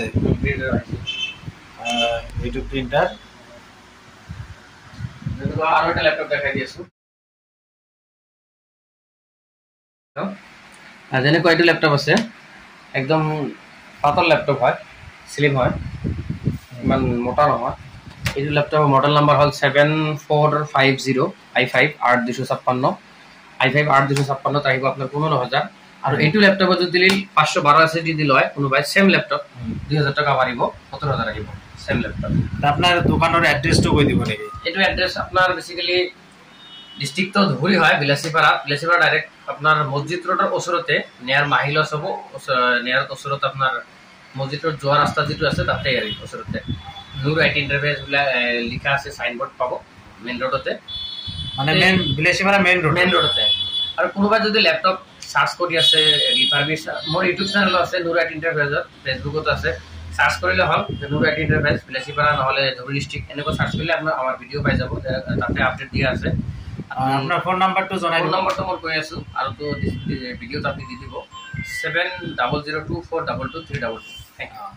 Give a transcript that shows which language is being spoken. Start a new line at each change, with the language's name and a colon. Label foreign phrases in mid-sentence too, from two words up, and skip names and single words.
Assamese: প্রিন্টার আহিছে এইটো প্রিন্টার যেনেকুৱা আৰু এটা ল্যাপটপ দেখাই দি আছো যেনেকুৱা এইটো ল্যাপটপ আছে একদম পাতল ল্যাপটপ হয় স্লিম হয় ইমান মোটা নহয় এইটো
English: laptop model number
Assamese: হল 7450 i5 8256 i5 8256 আহিব আপনার 15000 আর এইটো ল্যাপটপ যদি 512 SSD দি লয় কোনোবাই
English: same laptop
Assamese: 2000 টাকা বাড়িব 17000 আহিব
English: same laptop
Assamese: আপনার দোকানের অ্যাড্রেসটো কই দিব নাকি এইটো অ্যাড্রেস আপনার
English: basically district
Assamese: তো ধুবুৰী হয় বিলাসীপাৰা ডাইরেক্ট আপনার মসজিদ রোডৰ ওচৰতে নিয়ার মাহিলস হব নিয়ার ওচৰত আপনার মসজিদ রোড যোৱা রাস্তা যেটো আছে তাতে আৰু ওচৰতে নূর আইটি এন্টারপ্রাইজ লিখা আছে সাইনবোর্ড পাবো
English: main roadte
Assamese: মানে মেইন বিলাসীপাৰা মেইন রোডতে আর কোনোবা যদি
English: laptop search
Assamese: কৰি আছে রিফারবিশ মোৰ
English: YouTube channel
Assamese: আছে নূর আইটি এন্টারপ্রাইজ ফেসবুকত আছে সার্চ কৰিলে হল নূর আইটি এন্টারপ্রাইজ বিলাসীপাৰা নহলে ধুবুৰী ডিস্ট্রিক্ট এনেকুৱা সার্চ কৰিলে আপোনাৰ আমাৰ ভিডিও পাই যাব তাতে আপডেট দিয়া আছে আপনার ফোন নাম্বারটো জনাই ফোন নাম্বারটো মই কৈ আছো আৰু তো ভিডিওত আপনি দি দিব 7002422322
English: thank you